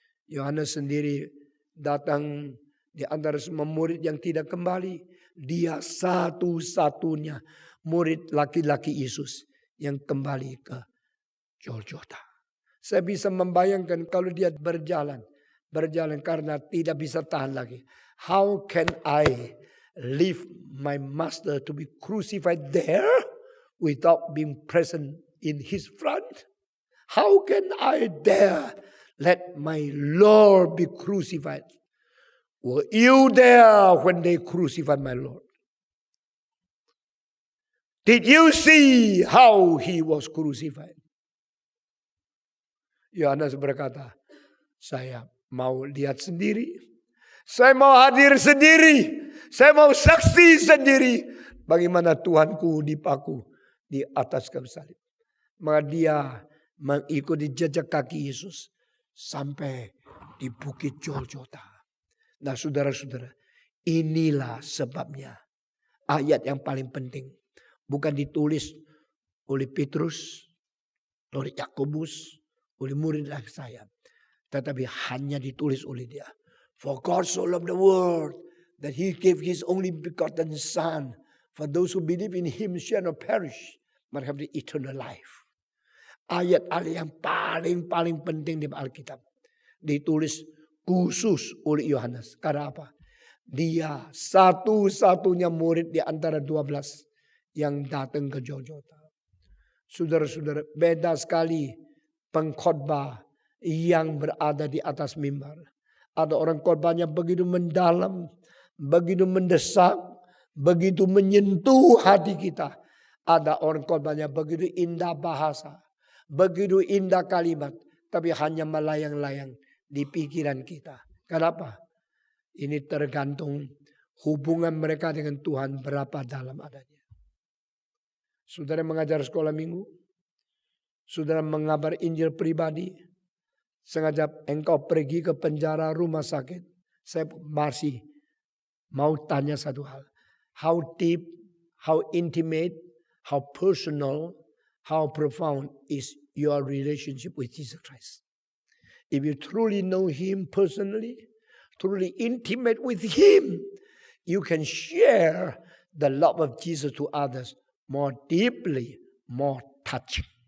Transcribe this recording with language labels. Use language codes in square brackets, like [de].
[id] Yohanes sendiri datang di antara semua murid yang tidak kembali. Dia satu-satunya murid laki-laki Yesus yang kembali ke Golgota. Saya bisa membayangkan kalau dia berjalan karena tidak bisa tahan lagi. [en] How can I leave my master to be crucified there without being present in his front? How can I dare let my Lord be crucified? Were you there when they crucified my Lord? Did you see how he was crucified? [id] Yohanes berkata, saya mau lihat sendiri. Saya mau hadir sendiri. Saya mau saksi sendiri. Bagaimana Tuhanku dipaku di atas kayu salib. Maka dia mengikuti jejak kaki Yesus. Sampai di bukit Golgota. Nah saudara-saudara. Inilah sebabnya. Ayat yang paling penting. Bukan ditulis oleh Petrus. Oleh Yakobus. Oleh murid saya. Tetapi hanya ditulis oleh dia. [en] For God so loved the world that he gave his only begotten Son. For those who believe in him shall not perish, but have the eternal life. [id] Ayat-ayat yang paling penting di Alkitab. Ditulis khusus oleh Yohanes. Karena apa? Dia satu-satunya murid di antara 12 yang datang ke Golgota. Saudara-saudara, beda sekali pengkhotbah yang berada di atas mimbar. Ada orang khotbahnya begitu mendalam, begitu mendesak, begitu menyentuh hati kita. Ada orang khotbahnya begitu indah bahasa, begitu indah kalimat, tapi hanya melayang-layang di pikiran kita. Kenapa? Ini tergantung hubungan mereka dengan Tuhan berapa dalam adanya. Saudara mengajar sekolah minggu, saudara mengabar Injil pribadi, sengaja engkau pergi ke penjara rumah sakit. Saya masih mau tanya satu hal. [en] How deep, how intimate, how personal, how profound is your relationship with Jesus Christ? If you truly know him personally, truly intimate with him, you can share the love of Jesus to others more deeply, more touching.